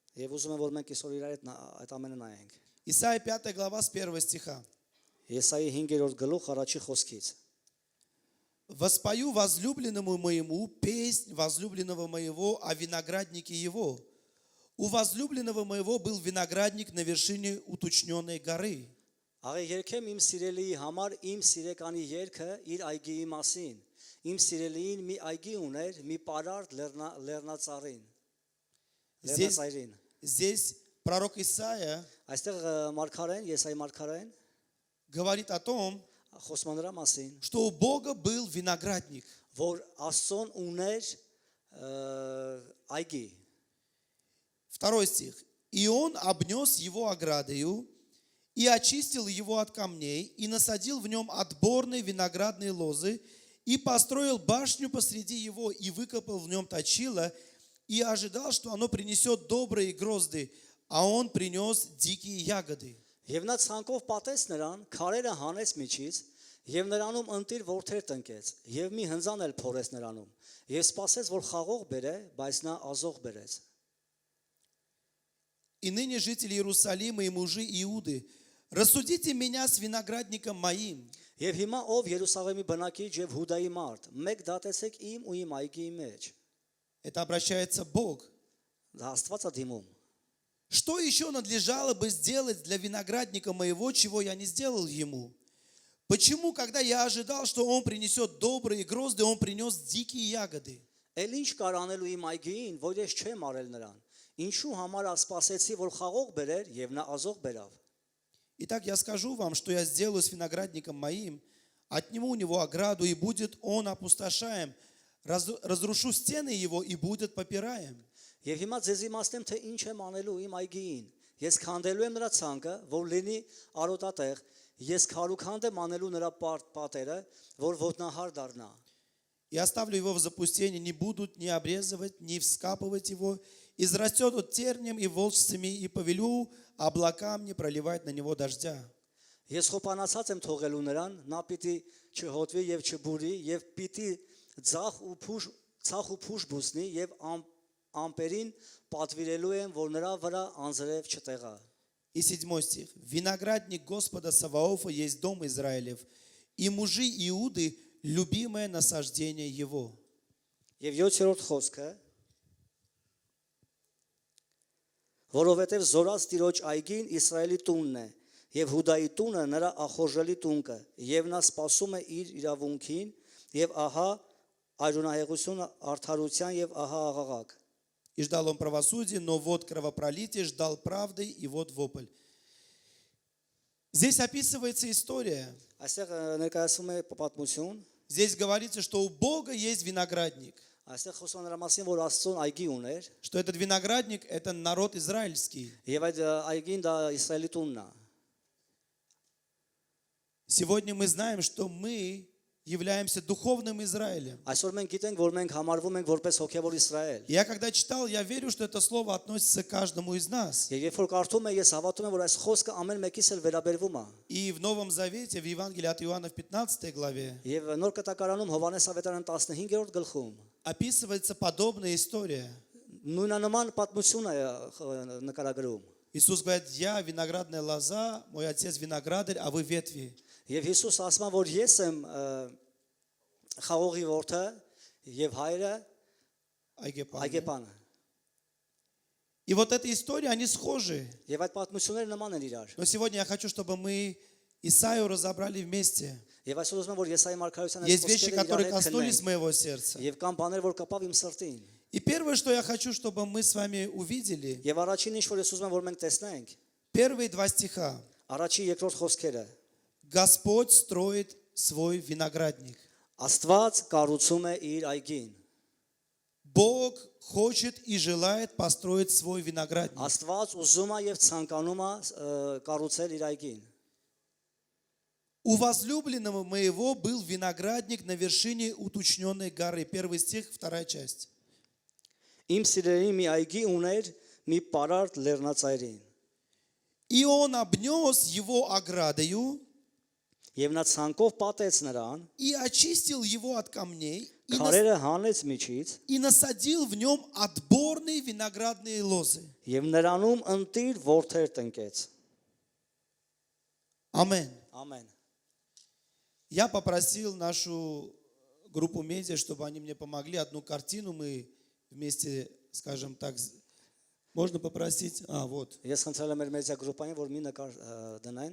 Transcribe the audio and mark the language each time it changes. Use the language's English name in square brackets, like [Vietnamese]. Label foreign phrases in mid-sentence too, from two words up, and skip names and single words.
[Russian] Исайя 5 глава с 1 стиха. «Воспою возлюбленному моему песнь возлюбленного моего о винограднике его. У возлюбленного моего был виноградник на вершине уточненной горы. [Armenian] Աղե երկեմ իմ սիրելիի համար իմ սիրեկանի երգը իր այգիի մասին։ Իմ սիրելիին մի այգի ուներ, մի պարարտ լեռնածառին։ Լեռնածայրին։ [Russian] Здесь пророк Исаия [Armenian] Այստեղ մարգարեն, Եսայի մարգարեն [Russian] говорит о том, [Armenian] խոսում նրա մասին, [Russian] что у Бога был виноградник. [Armenian] որ Աստծոն ուներ այգի։ [Russian] Второй стих. И он обнес его оградою, и очистил его от камней, и насадил в нем отборные виноградные лозы, и построил башню посреди его, и выкопал в нем точило, и ожидал, что оно принесет добрые грозды, а он принес дикие ягоды. [Armenian] Եվ նա ցանկով պատեց նրան, քարերը հանեց միջից, եւ նրանում ընտիր ворթեր տնկեց, եւ մի հնձան էլ փորեց նրանում, եւ սպասեց, որ խաղող բերե, բայց նա ազող բերեց։ [Russian] И ныне жители Иерусалима и мужи Иуды, рассудите меня с виноградником моим. [Armenian] Եվ հիմա ով Երուսաղեմի բնակիչ եւ Հուդայի մարդ, մեկ դատեցեք իմ ու իմ այգիի մեջ։ [Russian] Это обращается Бог. [Armenian] Դա Աստված է դիմում։ [Russian] Что еще надлежало бы сделать для виноградника моего, чего я не сделал ему? Почему, когда я ожидал, что он принесет добрые грозды, он принес дикие ягоды? [Armenian] Էլ ինչ կար անելու իմ այգիին, որ ես չեմ արել նրան։ Ինչու համար ասպասեցի, որ խաղող բերեր եւ նա ազող բերավ։ [Russian] Итак, я скажу вам, что я сделаю с виноградником моим, отниму у него ограду, и будет он опустошаем, разрушу стены его, и будет попираем. [Armenian] Եվ հիմա ձեզ իմաստեմ, թե ինչ եմ անելու իմ այգիին։ Ես քանդելու եմ նրա ցանկը, որ լինի արոտատեղ, ես քարուքանդ եմ անելու նրա պատերը, որ ոտնահար դառնա։ [Russian] И оставлю его в запустении, не будут ни обрезывать, ни вскапывать его, израстет от тернем и волчцами, и повелю облакам не проливать на него дождя. [Armenian] Ես խոպանացած եմ թողելու նրան, նա պիտի չհոտվի եւ չբուրի, եւ պիտի ցախ ու փուշ բուսնի, եւ ամպերին պատվիրելու եմ, որ նրա վրա անձրև չտեղա։ [Russian] И 7 стих. Виноградник Господа Саваофа есть дом Израилев, и мужи Иуды любимое насаждение его. [Armenian] Եվ 7-րդ խոսքը, որովհետև զորած Տիրոջ այգին Իսրայելի տունն է, եւ Հուդայի տունը նրա ախորժելի տունքը, եւ նա սպասում է իր իրավունքին, եւ ահա այրունահեղությունը արդարության եւ ահա աղաղակ։ [Russian] И ждал он правосудия, но вот кровопролитие, ждал правды, и вот вопль. Здесь описывается история. [Armenian] Այստեղ ներկայացվում է պատմություն, [Russian] Здесь говорится, что у Бога есть виноградник. [Armenian] այստեղ խոսում նրա մասին, որ Աստծոն այգի ուներ, [Russian] Что этот виноградник – это народ израильский. [Armenian] եւ այդ այգին դա Իսրայելի տունն է։ [Russian] Сегодня мы знаем, что мы являемся духовным Израилем. [Armenian] Այսօր մենք գիտենք, որ մենք համարվում ենք որպես հոգևոր Իսրայել։ [Russian] Я когда читал, я верю, что это слово относится к каждому из нас. [Armenian] Եվ երբ որ կարդում եմ, ես հավատում եմ, որ այս խոսքը ամեն մեկիս էլ վերաբերվում է։ [Russian] И в Новом Завете, в Евангелии от Иоанна в 15 главе, [Armenian] Եվ նոր կտակարանում Հովհաննես ավետարան 15-րդ գլխում [Russian] описывается подобная история. [Armenian] նույնանման պատմություն է նկարագրում։ [Russian] Иисус говорит, я виноградная лоза, мой отец виноградарь, а вы ветви. [Armenian] Եվ Հիսուս ասում է, որ ես եմ խաղողի որդը եւ հայրը այգեպանը։ [Russian] И вот эта история, они схожи. [Armenian] Եվ այդ պատմությունները նման են իրար։ [Russian] Но сегодня я хочу, чтобы мы Исаию разобрали вместе. [Armenian] Եւ այսօր ուզում եմ, որ Եսայի մարգարեության [Russian] Есть вещи, которые коснулись моего сердца. [Armenian] Եվ կան բաներ, որ կապավ իմ սրտին։ [Russian] И первое, что я хочу, чтобы мы с вами увидели, [Armenian] Եվ առաջին ինչ որ ես ուզում եմ, որ մենք տեսնենք, [Russian] первые 2 стиха. [Armenian] առաջի երկրորդ խոսքերը։ [Russian] Господь строит свой виноградник. [Armenian] Աստված կառուցում է իր այգին։ [Russian] Бог хочет и желает построить свой виноградник. [Armenian] Աստված ուզում է եւ ցանկանում է կառուցել իր այգին։ [Russian] У возлюбленного моего был виноградник на вершине уточненной горы. 1 стих, 2 часть. [Armenian] Իմ սիրելի մի այգի ուներ մի պարարտ լեռնածայրին։ [Russian] И он обнес его оградою [Armenian] Եվ նա ցանկով պատեց նրան, [Russian] и очистил его от камней [Armenian] քարերը հանեց միջից, [Russian] и насадил в нем отборные виноградные лозы. [Armenian] եւ նրանում ընտիր ворթեր տնկեց։ [Russian] Аминь. [Armenian] Ամեն։ [Russian] Я попросил нашу группу медиа, чтобы они мне помогли. Одну картину мы вместе, скажем так, Можно попросить? Вот. [Armenian] Ես խնդրել եմ մեր մեդիա գրուպային, որ մի նկար դնային